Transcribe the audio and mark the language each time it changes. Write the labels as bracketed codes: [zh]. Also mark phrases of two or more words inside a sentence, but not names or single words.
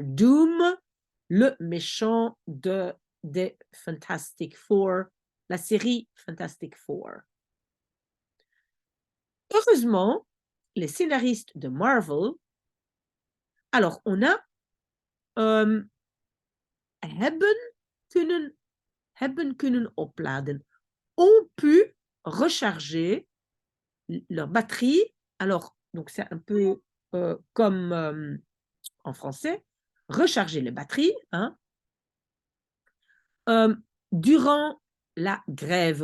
[fr] Doom, le méchant des Fantastic Four, la série Fantastic Four. Heureusement, les scénaristes de Marvel, alors on a [nl] hebben kunnen opladen, [fr] ont pu recharger leur batterie. Alors, donc c'est un peu comme en français, recharger les batteries, hein, durant la grève.